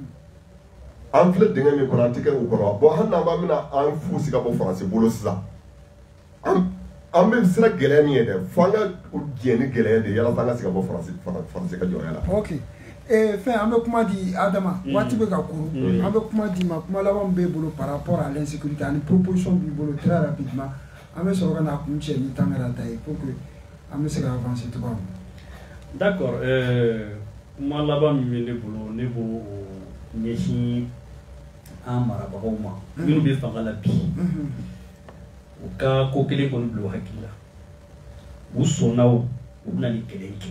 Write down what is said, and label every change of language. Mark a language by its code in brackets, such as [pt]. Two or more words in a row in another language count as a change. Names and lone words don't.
[bm] an filɛ dingɛ min kɔnɔ an tɛ kɛ o kɔnɔ bon hali n'an bɛna an fu si ka bɔ Faransi bolo sisan an bɛ sira gɛlɛya min ye dɛ fo an ka diɲɛ ni gɛlɛya de ye yalasa an ka se ka bɔ Faransi ka jɔnya la. Ok fɛn an bɛ kuma di Adama waati bɛ ka kuru an bɛ kuma di ma kuma laban b'e bolo [fr] par rapport à l'insécurité [bm] ani proposition b'i bolo [fr] très rapidement [bm] an bɛ sɔrɔ ka na kun cɛ ni Tangara ta ye [fr] pour que [bm] an bɛ se ka avancer cogoya min na. D'accord kuma laban min bɛ ne bolo ne b'o ɲɛsin an marabagaw ma minnu bɛ fanga la bi u ka ko kelen kɔni bila u hakili la u sɔnna u bɛna ni kɛlɛ kɛ